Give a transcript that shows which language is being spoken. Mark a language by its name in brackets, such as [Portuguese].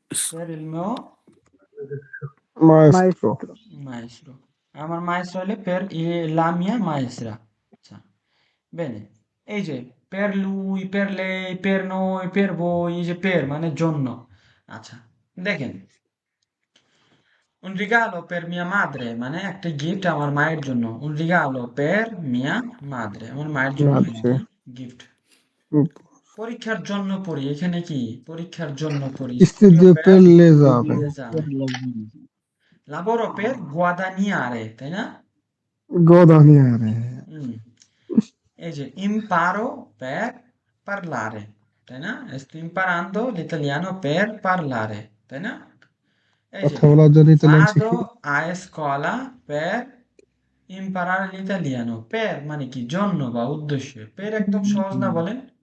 [Italian] per il mio মায়েস্ট্রো maestro, [Bangla] আমার [Italian] maestro [Bangla] হলে [Italian] per la mia maestra। আচ্ছা, bene, এই যে per lui, per lei, per noi, per voi, এই যে per [Bangla] মানে জন্য। আচ্ছা, দেখেন [Italian] un regalo per mia madre [Bangla] মানে একটা গিফট আমার মায়ের জন্য, un regalo per mia madre আমার মায়ের জন্য মাঝে একটি গিফট। পরীক্ষার জন্য পড়ি, এখানে কি পরীক্ষার জন্য পড়ি, [Italian] studio স্টুডিও per পের লেজাবে l'esame, lavoro per guadagnare, তাই না? গদানিয়ারে হুম, এই যে imparo per parlare, [Bangla] তাই না? [Italian] sto imparando l'italiano per parlare, [Bangla] তাই না? এই যে কথা বলার জন্য ইতালিয়ান [Italian] vado [Bangla] শিখি [Italian] a scuola per imparare l'italiano, per [Bangla] মানে কি জন্য বা উদ্দেশ্য, [Italian] per [Bangla] একদম সহজ না বলেন?